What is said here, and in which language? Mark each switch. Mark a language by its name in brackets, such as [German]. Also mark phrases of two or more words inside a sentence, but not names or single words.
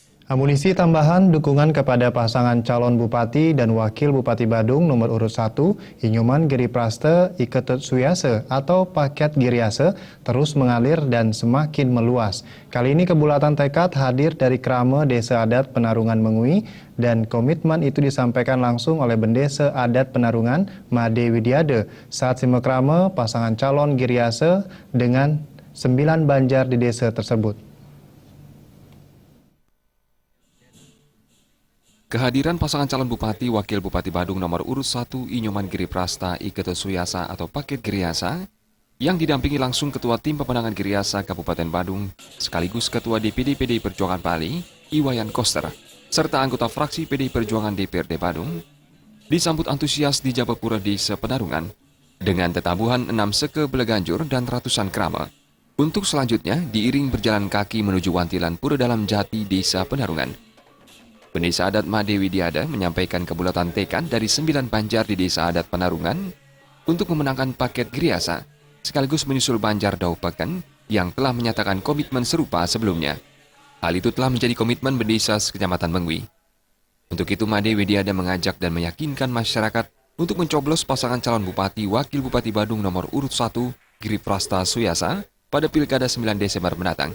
[Indonesian] Amunisi tambahan dukungan kepada pasangan calon Bupati dan Wakil Bupati Badung nomor urut 1, Inyoman Giri Praste Iketut Suyase atau Paket Giriase terus mengalir dan semakin meluas. Kali ini kebulatan tekad hadir dari Krama Desa Adat Penarungan Mengui dan komitmen itu disampaikan langsung oleh Bendesa Adat Penarungan Made Widiade saat simekrama pasangan calon Giriase dengan 9 banjar di desa tersebut. Kehadiran pasangan calon Bupati Wakil Bupati Badung nomor urut 1 Inyoman Giri Prasta Iketut Suyasa atau Paket Giriasa yang didampingi langsung Ketua Tim Pemenangan Giriasa Kabupaten Badung sekaligus Ketua DPD PDI Perjuangan Bali Iwayan Koster serta anggota fraksi PDI Perjuangan DPRD Badung disambut antusias di Jabapura Desa Penarungan dengan tetabuhan 6 seke beleganjur dan ratusan krama. Untuk selanjutnya diiring berjalan kaki menuju Wantilan Pura Dalam Jati Desa Penarungan. Bendesa Adat Made Widiade menyampaikan kebulatan tekad dari 9 banjar di Desa Adat Penarungan untuk memenangkan Paket Giriasa, sekaligus menyusul Banjar Daupeken yang telah menyatakan komitmen serupa sebelumnya. Hal itu telah menjadi komitmen Bendesa Kecamatan Mengui. Untuk itu Made Widiade mengajak dan meyakinkan masyarakat untuk mencoblos pasangan calon Bupati Wakil Bupati Badung nomor urut 1 Giri Prasta Suyasa pada Pilkada 9 Desember mendatang.